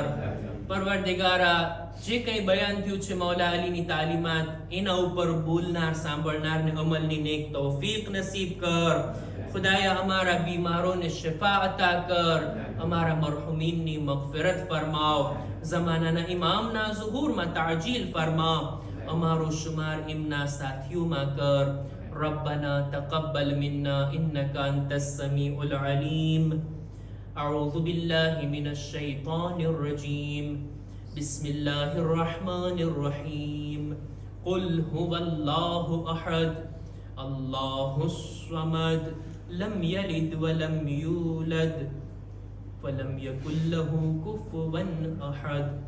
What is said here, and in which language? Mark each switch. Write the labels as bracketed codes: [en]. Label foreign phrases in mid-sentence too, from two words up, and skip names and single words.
[gu] પરવરદિગારા જે કંઈ બયાન થયું છે મૌલા અલીની તાલીમાત, એના ઉપર બોલનાર સાંભળનારને અમલની નેક તૌફીક નસીબ કર. ખુદાયા અમારા બીમારોને શિફા અતા કર. અમારા મરહુમીનની મગફિરત ફરમાવ. ઝમાનાના ઇમામના ઝુહૂરમાં તાજીલ ફરમાવ. અમારો શુમાર એમના સાથીઓમાં કર. [ar] ربنا تقبل منا إنك أنت السميع العليم. أعوذ بالله من الشيطان الرجيم. بسم الله الرحمن الرحيم. قل هو الله أحد الله الصمد لم يلد ولم يولد ولم يكن له كفوا أحد.